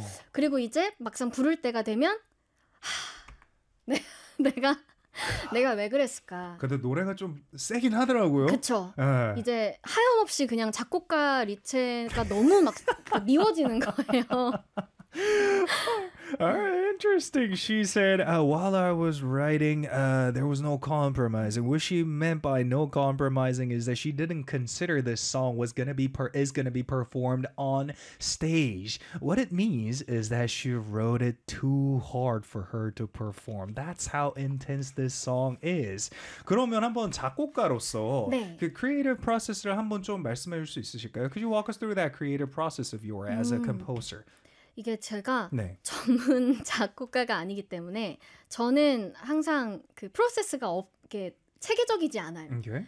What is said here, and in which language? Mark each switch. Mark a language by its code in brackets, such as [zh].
[ko] 그리고 이제 막상 부를 때가 되면 내가 왜 그랬을까? 근데 노래가 좀 세긴 하더라고요. 그쵸? 이제 하염없이 그냥 작곡가 리체가 너무 막 미워지는 거예요. [en] Interesting. She said, while I was writing, there was no compromising. What she meant by no compromising is that she didn't consider this song was gonna be per is gonna be performed on stage. What it means is that she wrote it too hard for her to perform. That's how intense this song is. [ko] 그러면 한번 작곡가로서 네. 그 creative process를 한번 좀 말씀해 줄수 있으실까요? [en] Could you walk us through that creative process of yours as a composer? [ko] 이게 제가 전문 작곡가가 아니기 때문에 저는 항상 그 프로세스가 없게 체계적이지 않아요.